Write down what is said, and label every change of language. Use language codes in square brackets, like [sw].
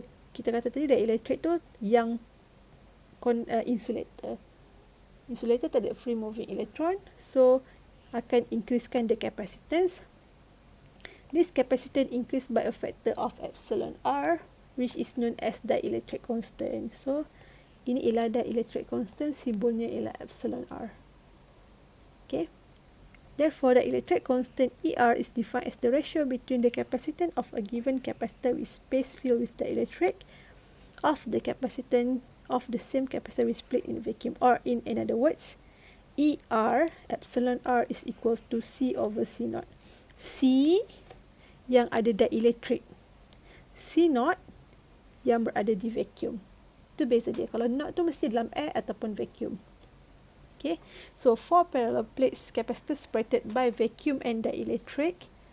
[ms] So kita kata tadi dielectric tu yang insulator. Insulator tak ada [en] free moving electron, [ms] so akan increasekan [en] the capacitance. This capacitance increased by a factor of epsilon R, which is known as dielectric constant. [ms] So ini ialah dielectric constant, simbolnya ialah epsilon R. [en] Okay. Therefore, the electric constant ER is defined as the ratio between the capacitance of a given capacitor with space filled with the electric of the capacitance of the same capacitor which played in vacuum, or in other words, ER epsilon R is equals to C over C naught. [ms] C yang ada dielectric, C naught yang berada di vacuum. Itu beza dia. Kalau naught tu mesti dalam air ataupun vacuum. [en] Okay, so four parallel plates capacitor separated by vacuum and dielectric.